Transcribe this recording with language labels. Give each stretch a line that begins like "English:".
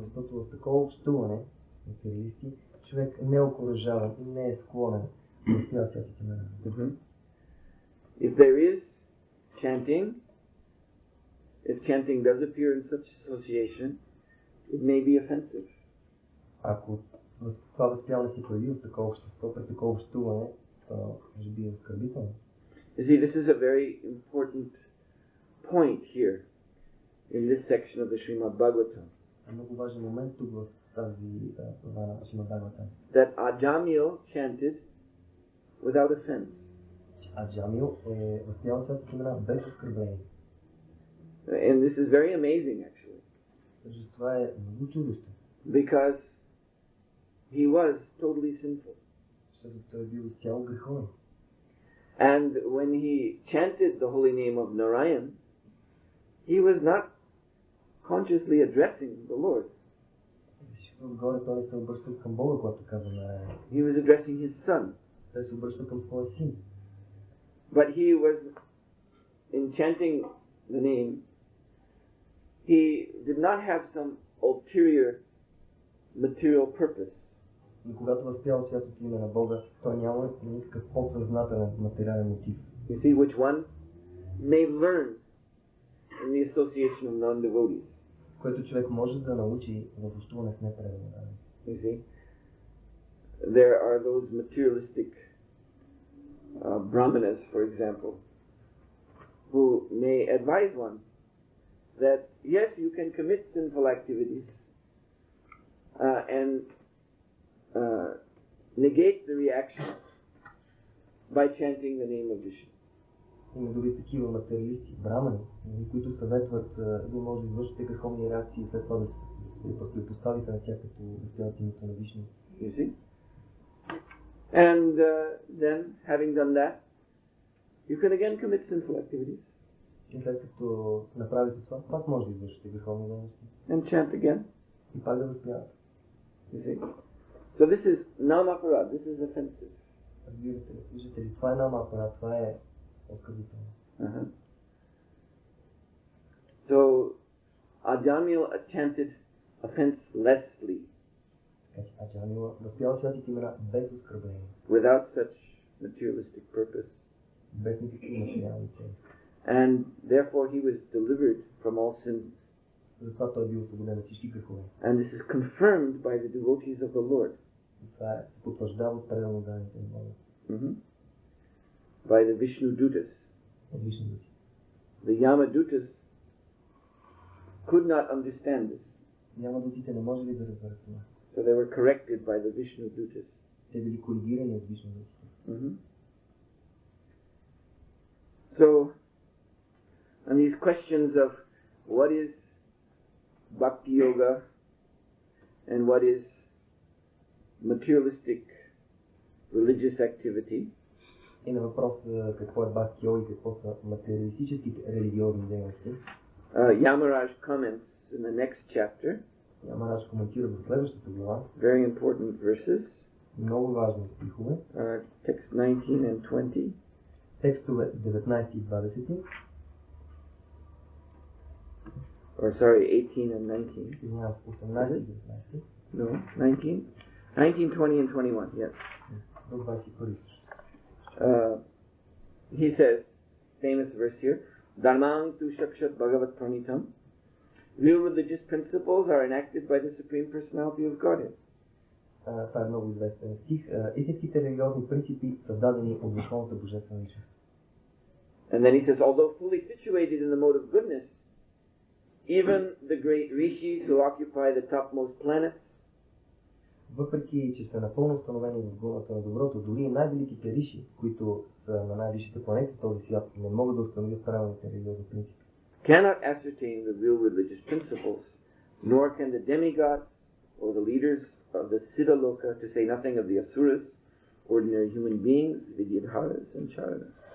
Bulgarian: Защото в такова общуване, материалисти, човек не е окуражаван и не е склонен да възпява святите имена.
English: If there is chanting, if chanting does appear in such association, it may be offensive.
Bulgarian: Ако това възпяване се появи в такова общество, при такова общуване, то може би е оскърбително.
English: You see, this is a very important point here in this section of the Srimad Bhagavatam.
Bulgarian: Много важен момент тук в тази глава на Шримад Бхагаватам.
English: That Ajamil chanted without offense.
Bulgarian: Аджамил е възпял святите имена без оскърбление.
English: And this is very amazing, actually.
Bulgarian: Защото това е много чудещо.
English: Because he was totally sinful.
Bulgarian: Защото той е бил изцяло греховен.
English: And when he chanted the holy name of Narayan, he was not consciously addressing the Lord.
Bulgarian: Отгоре той не се обръща към Бога, когато казва Нараяна.
English: He was addressing his son.
Bulgarian: Той се обръща към своя син.
English: But he was, in chanting the name, he did not have some ulterior material purpose.
Bulgarian: Но когато възпява святото име на Бога, той няма никакъв подсъзнателен материален мотив.
English: You see, which one may learn in the association of non-devotees.
Bulgarian: Което човек може да научи в общуване с непреданни.
English: You see, there are those materialistic brahmanas, for example, who may advise one that yes, you can commit sinful activities and negate the reaction by chanting the name of Vishnu.
Bulgarian: Има дори такива материалисти, брамани, които съветват да може да извършите греховни реакции и след това да се противопоставите на тях, като възпяват името на Вишну.
English: You see? And then, having done that, you can again commit sinful activities.
Bulgarian: И след като направите това, пак може да извършите греховни дейности.
English: And chant again.
Bulgarian: И пак да възпявате.
English: You see? So this is namaparad, this is offensive.
Bulgarian: Разбирате ли? Виждате ли? Това е намапарат, това е оскърбително.
English: So Ajamil chanted offenselessly.
Bulgarian: Аджамил възпява святите имена без оскърбление.
English: Without such materialistic purpose.
Bulgarian: Без никакви материални цели.
English: And therefore he was delivered from all sins.
Bulgarian: Затова той е бил освободен от всички грехове.
English: And this is confirmed by the devotees of the Lord.
Bulgarian: И това се потвърждава от преданно данните на Бога.
English: By the Vishnu Dutas. The Yamadutas could not understand this.
Bulgarian: Ямадутите не можели да разберат това.
English: So they were corrected by the Vishnu Dutas.
Bulgarian: Те били коригирани от Вишнудутите.
English: So, on these questions of what is Bhakti Yoga and what is materialistic religious activity,
Bulgarian: И на въпрос какво е бхакти йога и какво са материалистическите религиозни дейности,
English: Yamaraj comments in the next chapter.
Bulgarian: Ямараж коментира в следващата глава.
English: Very important verses.
Bulgarian: Много важни стихове.
English: Text 19 and 20.
Bulgarian: Текстове 19 и 20.
English: Or sorry, 18 and 19.
Bulgarian: Извинявам се, 18 и 19.
English: No, 19. 19, 20 and 21, yes.
Bulgarian: До 21 също.
English: He says, famous verse here,
Sanskrit: Dharmang tu shakshat bhagavat pranitam.
English: Real religious principles are enacted by the Supreme Personality of Godhead.
Bulgarian: Това е много известен стих. Истинските религиозни принципи са дадени от Върховната Божествена личност. And then he says, although fully situated in the mode of goodness, even the great rishis who occupy the topmost planets, въпреки че са напълно установени в гуната на доброто, дори и най-великите риши, които са на най-висшите планети в този свят, не могат да установят правилните религиозни принципи.
English: Cannot ascertain the real religious principles, nor can the demigods or the leaders of the Siddhaloka, to say nothing of the asuras, ordinary human beings, vidyadharas and charanas.